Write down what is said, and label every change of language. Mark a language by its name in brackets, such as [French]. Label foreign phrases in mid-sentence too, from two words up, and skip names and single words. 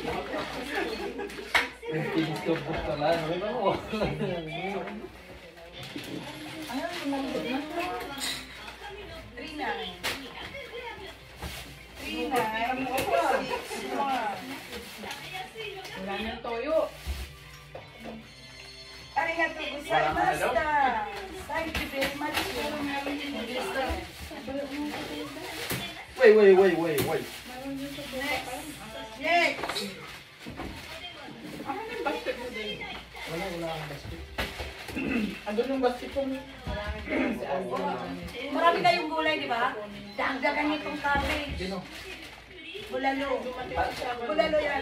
[Filipino] Tinis ko po ka lang. Ano mo? Ano yung nandun na? 3.9. 3.9. Wala nang toyo. [Japanese] ありがとうございました. [English] Thank you very much. Wait. Next. [Filipino] Ano yung basket mo din? Wala akong basket. Andun yung basket ko. Marami kayong gulay, di ba? Dagdagan niyo itong cabbage. Bulalo. Bulalo yan.